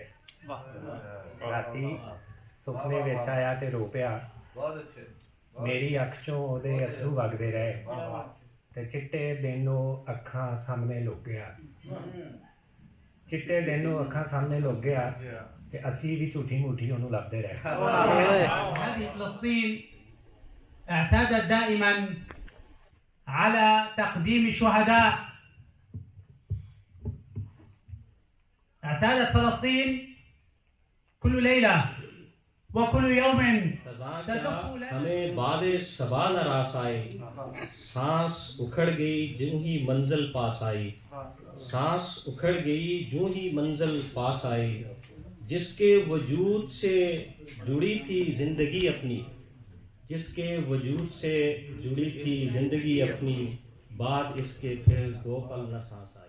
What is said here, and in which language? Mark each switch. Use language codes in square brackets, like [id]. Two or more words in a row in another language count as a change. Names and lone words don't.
[pa] ਰਾਤੀ ਸੁਪਨੇ ਵਿੱਚ ਆਇਆ ਤੇ ਰੋ ਪਿਆ, ਮੇਰੀ ਅੱਖ ਚੋਂ ਉਹਦੇ ਅਥਰੂ ਵਗਦੇ ਰਹੇ, ਤੇ ਚਿੱਟੇ ਦਿਨ ਉਹ ਅੱਖਾਂ ਸਾਹਮਣੇ ਲੁਕ ਗਿਆ। ਚਿੱਟੇ ਦਿਨ ਉਹ ਅੱਖਾਂ ਸਾਹਮਣੇ ਲੁਕ ਗਿਆ ਤੇ ਅਸੀਂ ਵੀ ਝੂਠੀ ਮੂਠੀ ਉਹਨੂੰ ਲੱਭਦੇ ਰਹੇ। [ar] هذه فلسطين اعتادت دائما على تقديم الشهداء. اعتادت فلسطين كل ليلة وكل يوم [ur] ہمیں باد صبا نہ راس آئے، سانس اکھڑ گئی جوں ہی منزل پاس آئی، سانس اکھڑ گئی جوں ہی منزل پاس آئی، جس کے وجود سے جڑی تھی زندگی اپنی، جس کے وجود سے جڑی تھی زندگی اپنی، بعد اس کے پھر دو پل نہ سانس آئی۔